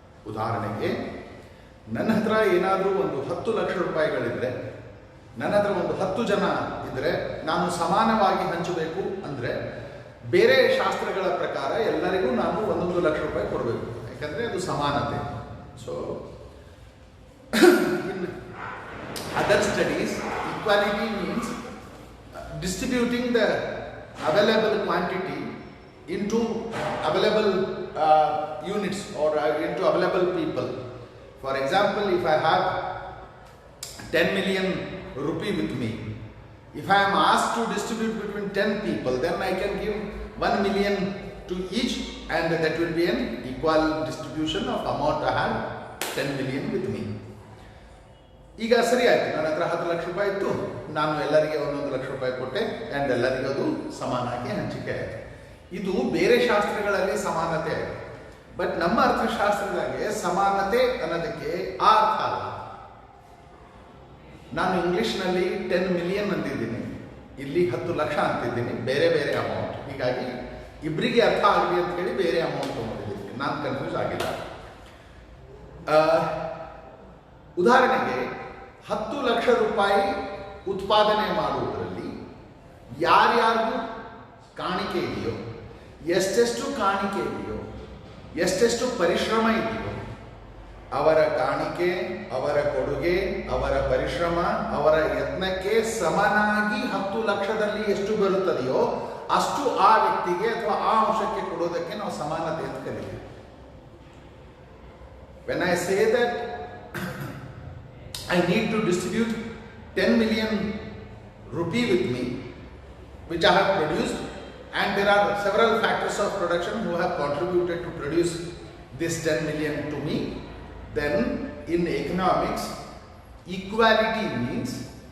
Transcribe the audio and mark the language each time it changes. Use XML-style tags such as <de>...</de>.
<kn>ಉದಾಹರಣೆಗೆ ನನ್ನ ಹತ್ರ ಏನಾದರೂ ಒಂದು 10 ಲಕ್ಷ ರೂಪಾಯಿಗಳಿದ್ರೆ, ನನ್ನ ಹತ್ರ ಒಂದು 10 ಜನ ಇದ್ದರೆ ನಾನು ಸಮಾನವಾಗಿ ಹಂಚಬೇಕು ಅಂದರೆ ಬೇರೆ ಶಾಸ್ತ್ರಗಳ ಪ್ರಕಾರ ಎಲ್ಲರಿಗೂ ನಾನು 1 ಲಕ್ಷ ರೂಪಾಯಿ ಕೊಡಬೇಕು, ಯಾಕಂದರೆ ಅದು ಸಮಾನತೆ.</kn> <en>So in other studies, equality means distributing the available quantity into available units or into available people. For example, if I have 10 million rupee with me, if I am asked to distribute between 10 people, then I can give 1 million to each, and that will be an equal distribution of amount I have 10 million with me.</en> <kn>ಈಗ ಸರಿ ಆಯಿತು, ನನ್ನ ಹತ್ರ 10 ಲಕ್ಷ ರೂಪಾಯಿ ಇತ್ತು, ನಾನು ಎಲ್ಲರಿಗೆ 1 ಲಕ್ಷ ರೂಪಾಯಿ ಕೊಟ್ಟೆ ಆ್ಯಂಡ್ ಎಲ್ಲರಿಗೂ ಅದು ಸಮಾನಾಗಿ ಹಂಚಿಕೆ ಆಯಿತು. ಇದು ಬೇರೆ ಶಾಸ್ತ್ರಗಳಲ್ಲಿ ಸಮಾನತೆ ಆಯಿತು. ಬಟ್ ನಮ್ಮ ಅರ್ಥಶಾಸ್ತ್ರದಾಗೆ ಸಮಾನತೆ ಅನ್ನೋದಕ್ಕೆ ಆ ಅರ್ಥ ಅಲ್ಲ. ನಾನು ಇಂಗ್ಲೀಷ್ನಲ್ಲಿ 10 ಮಿಲಿಯನ್ ಅಂತಿದ್ದೀನಿ, ಇಲ್ಲಿ 10 ಲಕ್ಷ ಅಂತಿದ್ದೀನಿ, ಬೇರೆ ಬೇರೆ ಅಮೌಂಟ್. ಹೀಗಾಗಿ ಇಬ್ಬರಿಗೆ ಅರ್ಥ ಆಗಲಿ ಅಂತ ಹೇಳಿ ಬೇರೆ ಅಮೌಂಟ್ ತೊಗೊಂಡಿದ್ದೀನಿ, ನಾನು ಕನ್ಫ್ಯೂಸ್ ಆಗಿಲ್ಲ. ಉದಾಹರಣೆಗೆ 10 ಲಕ್ಷ ರೂಪಾಯಿ ಉತ್ಪಾದನೆ ಮಾಡುವುದರಲ್ಲಿ ಯಾರ್ಯಾರಿಗೂ ಕಾಣಿಕೆ ಇದೆಯೋ, ಎಷ್ಟೆಷ್ಟು ಕಾಣಿಕೆ ಇದೆಯೋ, ಎಷ್ಟೆಷ್ಟು ಪರಿಶ್ರಮ ಇದೆಯೋ, ಅವರ ಕಾಣಿಕೆ, ಅವರ ಕೊಡುಗೆ, ಅವರ ಪರಿಶ್ರಮ, ಅವರ ಯತ್ನಕ್ಕೆ ಸಮನಾಗಿ 10 ಲಕ್ಷದಲ್ಲಿ ಎಷ್ಟು ಬರುತ್ತದೆಯೋ ಅಷ್ಟು ಆ ವ್ಯಕ್ತಿಗೆ ಅಥವಾ ಆ ಅಂಶಕ್ಕೆ ಕೊಡೋದಕ್ಕೆ ನಾವು ಸಮಾನತೆ ಅಂತ ಕರೀತೀವಿ.</kn> <en>When I say that I need to distribute 10 million rupee with me, which I have produced, and there are several factors of production who have contributed to produce this 10 million to me, then in economics, equality means</en>